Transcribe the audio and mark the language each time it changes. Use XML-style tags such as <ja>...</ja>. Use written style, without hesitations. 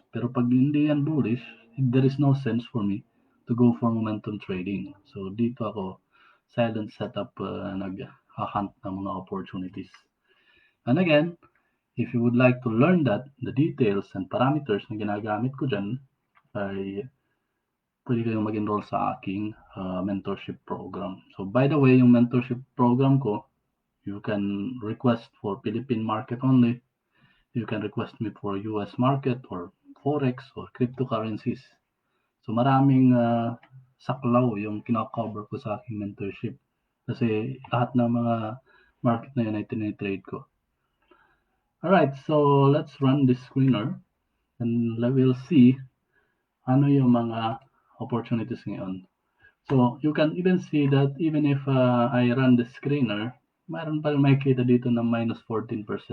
<tl>Pero pag hindi yan bullish,</tl> <en>there is no sense for me to go for momentum trading.</en> <tl>So dito ako silent setup nag-hunt ng mga opportunities.</tl> <en>And again, if you would like to learn the details and parameters na ginagamit ko dyan,</en> <tl>ay pwede kayong mag-enroll sa aking</tl> <en>mentorship program. So by the way, yung mentorship program ko, you can request for Philippine market only. You can request me for US market or forex or cryptocurrencies.</en> <tl>So maraming saklaw yung kina-cover ko sa aking mentorship. Kasi lahat ng mga market na yun ay tinitrade ko.</tl> <en>Alright, so let's run this screener and we'll see</en> <tl>ano yung mga</tl> <en>opportunities ngayon. So, you can even see that even if I run the screener,</en> <tl>mayroon pa rin makikita dito</tl> <en>na minus 14%.</en>